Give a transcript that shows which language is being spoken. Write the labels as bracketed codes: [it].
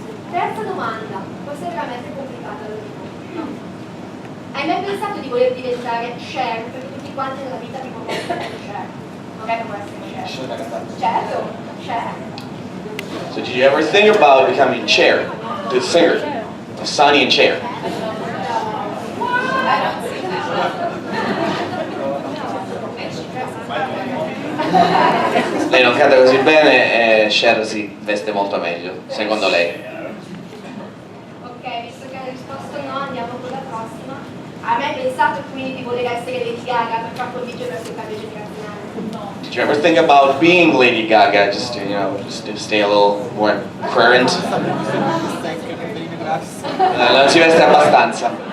[it] Terza domanda, questa è veramente complicata, lo dico. Hai mai pensato di voler diventare Cher? Perché tutti quanti nella vita prima o poi sono Cher. Magari può essere Cher. Certo, Cher. [en] So did you ever think about becoming Cher, the singer, Sonny and Cher? [it] Lei non canta così bene e Cher si veste molto meglio, secondo lei. Ok, visto che hai risposto no, andiamo con la prossima. Hai mai pensato quindi di voler essere Lady Gaga per far convincere il suo cambio generazionale? No. [en] Did you ever think about being Lady Gaga, just to stay a little more current? [it] Non si veste abbastanza.